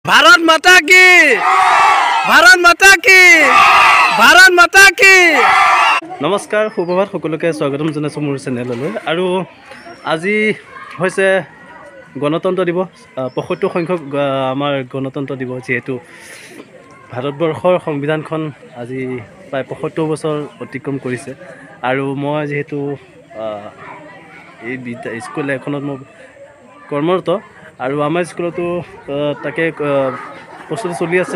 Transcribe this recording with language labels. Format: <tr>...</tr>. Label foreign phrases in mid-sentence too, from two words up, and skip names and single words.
<hi>भारत माता की, भारत माता की, भारत माता की।</hi> <as>নমস্কাৰ সুপ্ৰভাত সকলোকে স্বাগতম জনাইছোঁ মোৰ চেনেললৈ। আৰু আজি হৈছে গণতন্ত্ৰ দিৱস, ৭৫ সংখ্যক আমাৰ গণতন্ত্ৰ দিৱস। যেহেতু ভাৰতবৰ্ষৰ সংবিধানখন আজি প্ৰায় ৭৫ বছৰ অতিক্ৰম কৰিছে। আৰু মই যেহেতু এই স্কুল এখনত মই কৰ্মৰত, আৰু আমাৰ স্কুলতো তাকে প্ৰস্তুতি চলি আছে।</as>